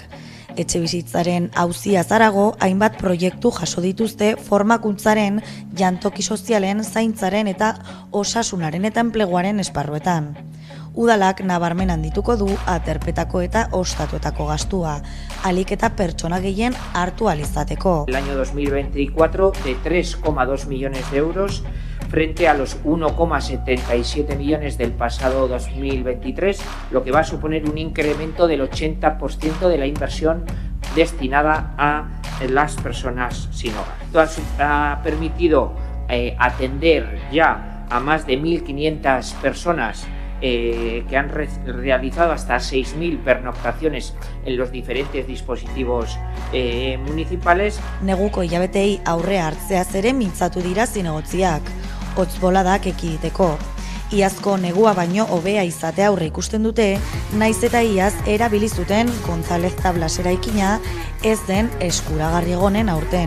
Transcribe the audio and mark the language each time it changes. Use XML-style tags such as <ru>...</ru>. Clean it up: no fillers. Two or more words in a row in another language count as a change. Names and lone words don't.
<eu>Etxe bizitzaren auzia zarago, hainbat proiektu jaso dituzte formakuntzaren, jantoki sozialen, zaintzaren eta osasunaren eta enpleguaren esparruetan. Udalak nabarmen handituko du aterpetako eta ostatuetako gastua, alik eta pertsona gehien hartu alizateko.</eu> <es>El año 2024 de 3,2 millones de euros frente a los 1,77 millones del pasado 2023, lo que va a suponer un incremento del 80% de la inversión destinada a las personas sin hogar. Esto ha permitido atender ya a más de 1.500 personas que han realizado hasta 6.000 pernoctaciones en los diferentes dispositivos municipales.</es> <eu>Neguko hilabetei aurre hartzeaz ere mintzatu dira zinegotziak, hotz boladak ekiditeko. Iazko negua baino hobea izate aurre ikusten dute, naiz eta iaz erabili zuten González Tablas eraikina ez den eskuragarri egonen aurten.</eu>